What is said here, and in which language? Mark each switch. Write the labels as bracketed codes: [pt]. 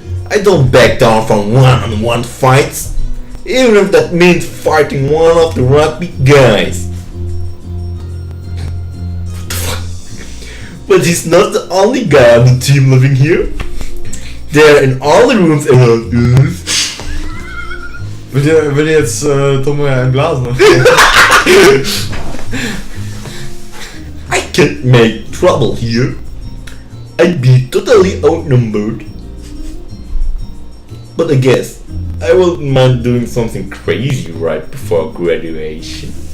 [en] I don't back down from one-on-one fights, even if that means fighting one of the rugby guys. What the fuck? But he's not the only guy on the team living here. They're in all the rooms around us. [de] Will dir jetzt Tomo einblasen? [en] I can't make trouble here. I'd be totally outnumbered. But I guess I wouldn't mind doing something crazy right before graduation.